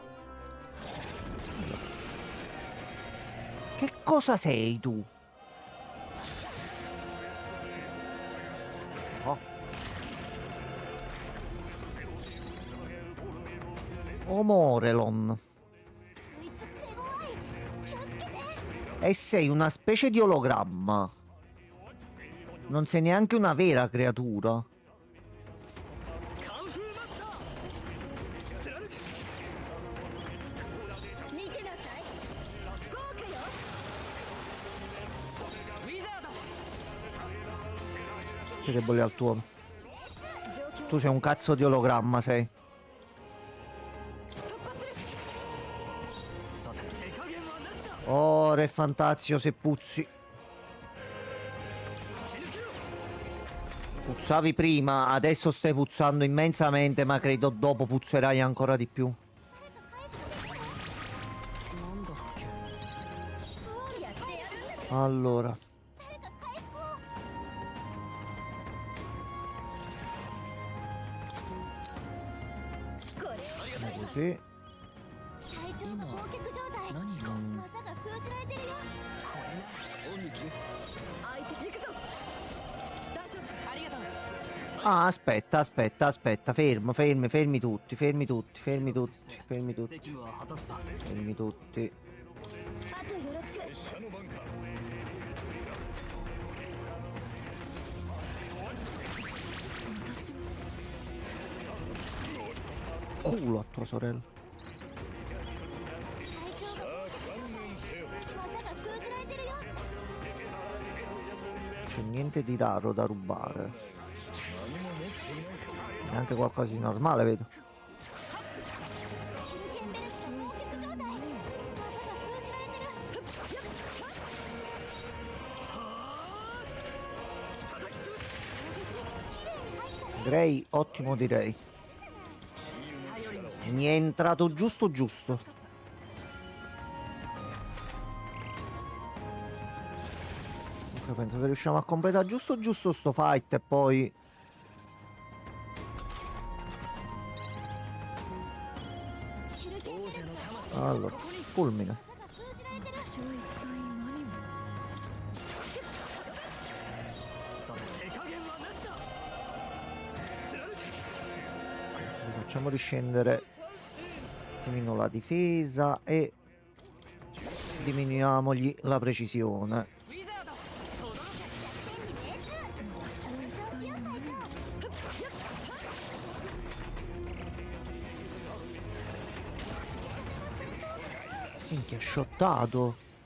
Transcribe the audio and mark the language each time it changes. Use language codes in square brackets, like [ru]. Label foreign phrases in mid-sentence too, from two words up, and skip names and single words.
[it] Che cosa sei tu? Oh. Omorelon. [ja] こいつ手強い気をつけて [it] E sei una specie di ologramma. Non sei neanche una vera creatura. [ja] カンフーマスター貫け見てなさい豪華よウィザード [it] Sai che voleva il tuo. [ja] 状況 [it] Tu sei un cazzo di ologramma, sei. [ja] 突破するさて手加減は何だ [it] Oh, Re Fantazio, se puzzi. Puzzavi prima, adesso stai puzzando immensamente, ma credo dopo puzzerai ancora di più. [ja] なんだっけやってやるんだ [it] Allora, [ja] 誰か回復を これを [it] così. [ja] 体調が崩脚状態何が Mm. 技が封じられてるよこれなオンに切る相手行くぞ大丈夫ありがとう [it] Ah, aspetta, aspetta, aspetta. Fermo, fermi, fermi tutti, fermi tutti, fermi tutti, fermi tutti, [ja] 責務は果たすさ [it] fermi tutti. [ja] あとよろしく拙者の番か私は [it] Culo a tua sorella. [ja] 体調が観念せよ技が封じられてるよ [it] C'è niente di raro da rubare. [ja] 何も持っていないか [it] Neanche qualcosa di normale, vedo. [ja] 中堅ベルシの崩脚状態技が封じられてる [it] Direi ottimo, direi. Mi è entrato giusto giusto. Ok, penso che riusciamo a completare giusto giusto sto fight e poi... Allora, fulmine. [ja] 私は一体何をさて手加減は何だ貫け [it] Facciamo riscendere un attimino la difesa e diminuiamogli la precisione. Minchia, shottato.